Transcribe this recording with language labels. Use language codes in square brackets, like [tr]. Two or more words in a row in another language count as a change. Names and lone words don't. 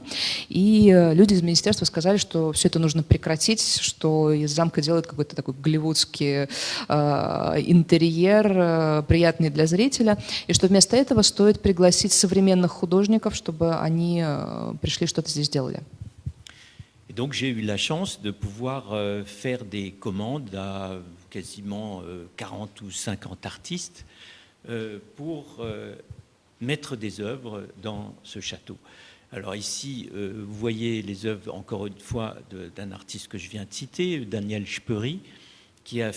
[ru] И люди из министерства сказали, что все это нужно прекратить, что из замка делают какой-то такой голливудский интерьер, приятный для зрителя, и что вместо этого стоит пригласить современных художников, чтобы они пришли что-то здесь делали. [fr] Et donc j'ai eu la chance de pouvoir faire des commandes à quasiment 40 ou 50 artistes pour mettre des œuvres dans ce château. Alors ici, vous voyez les œuvres, encore une fois, d'un artiste que je viens de citer, Daniel Speury, qui a